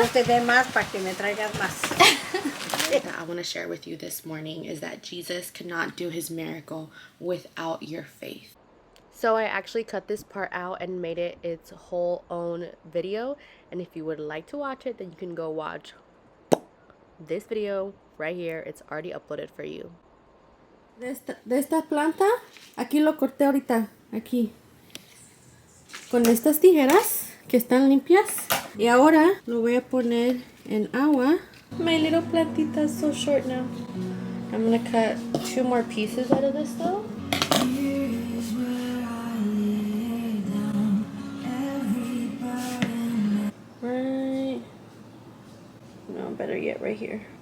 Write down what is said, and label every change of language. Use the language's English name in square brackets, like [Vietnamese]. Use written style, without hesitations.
[Spanish] No te dé más para que me traigas más. [English] That I want to share with you this morning is that Jesus cannot do his miracle without your faith. So I actually cut this part out and made it its whole own video. And if you would like to watch it, then you can go watch this video right here. It's already uploaded for you. [Spanish] De esta planta, aquí lo corté ahorita, aquí. Con estas tijeras que están limpias. Y ahora lo voy a poner en agua. [English] My little plantita is so short now. I'm gonna cut 2 more pieces out of this though. Right. No, better yet, right here.